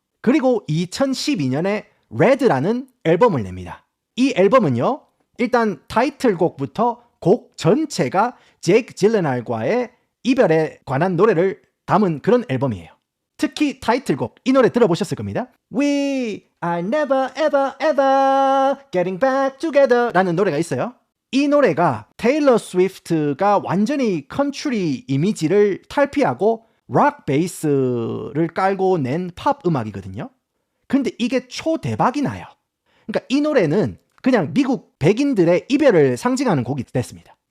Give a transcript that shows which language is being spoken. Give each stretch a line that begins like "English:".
Korean: 그리고 2012년에 레드라는 앨범을 냅니다. 이 앨범은요, 일단 타이틀곡부터 곡 전체가 제이크 질렌할과의 이별에 관한 노래를 담은 그런 앨범이에요. 특히 타이틀곡, 이 노래 들어보셨을 겁니다.
English: We are never ever ever getting back together
Korean: 라는 노래가 있어요. 이 노래가 테일러 스위프트가 완전히 컨트리 이미지를 탈피하고 락 베이스를 깔고 낸 팝 음악이거든요. 근데 이게 초대박이 나요. 그러니까 이 노래는 그냥 미국 백인들의 이별을 상징하는 곡이 됐습니다.